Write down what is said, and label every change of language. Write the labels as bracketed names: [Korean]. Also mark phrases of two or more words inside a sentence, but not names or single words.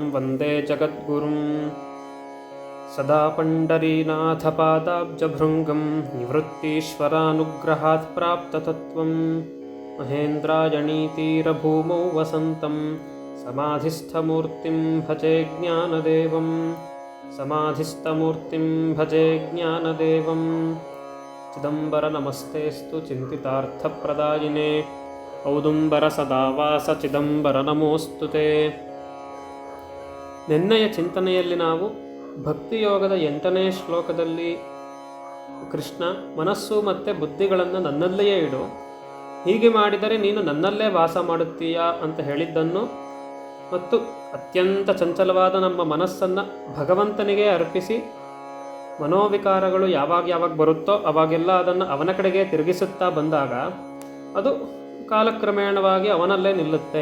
[Sanskrit] ವಂದೇ ಜಗದ್ಗುರುಂ ಸದಾ ಪಂಡರೀನಾಥಪಾದಾಬ್ಜಭೃಂಗಂ ನಿವೃತ್ತೀಶ್ವರಾನುಗ್ರಹಾತ್ ಪ್ರಾಪ್ತತತ್ವಂ ಮಹೇಂದ್ರಾಯಣೀತೀರಭೂಮೌ ವಸಂತಂ ಸಮಾಧಿಸ್ಥಮೂರ್ತಿಂ ಭಜೆ ಜ್ಞಾನದೇವಂ ಸಮಾಧಿಸ್ಥಮೂರ್ತಿಂ ಭಜೆ ಜ್ಞಾನದೇವಂ ಚಿದಂಬರ ನಮಸ್ತೇಸ್ತು ಚಿಂತಿತಾರ್ಥಪ್ರದಾಯಿನೇ ಔದುಂಬರ ಸದಾವಾಸ ಚಿದಂಬರ ನಮೋಸ್ತುತೆ. [Kannada] ನಿನ್ನೆಯ ಚಿಂತನೆಯಲ್ಲಿ ನಾವು ಭಕ್ತಿಯೋಗದ 8ನೇ ಶ್ಲೋಕದಲ್ಲಿ ಕೃಷ್ಣ ಮನಸ್ಸು ಮತ್ತು ಬುದ್ಧಿಗಳನ್ನು ನನ್ನಲ್ಲಿಯೇ ಇಡು, ಹೀಗೆ ಮಾಡಿದರೆ ನೀನು ನನ್ನಲ್ಲೇ ವಾಸ ಮಾಡುತ್ತೀಯಾ ಅಂತ ಹೇಳಿದ್ದನ್ನು ಮತ್ತು ಅತ್ಯಂತ ಚಂಚಲವಾದ ನಮ್ಮ ಮನಸ್ಸನ್ನು ಭಗವಂತನಿಗೆ ಅರ್ಪಿಸಿ ಮನೋವಿಕಾರಗಳು ಯಾವಾಗ ಬರುತ್ತೋ ಅವಾಗೆಲ್ಲ ಅದನ್ನು ಅವನ ಕಡೆಗೆ ತಿರುಗಿಸುತ್ತಾ ಬಂದಾಗ ಅದು ಕಾಲಕ್ರಮೇಣವಾಗಿ ಅವನಲ್ಲೇ ನಿಲ್ಲುತ್ತೆ.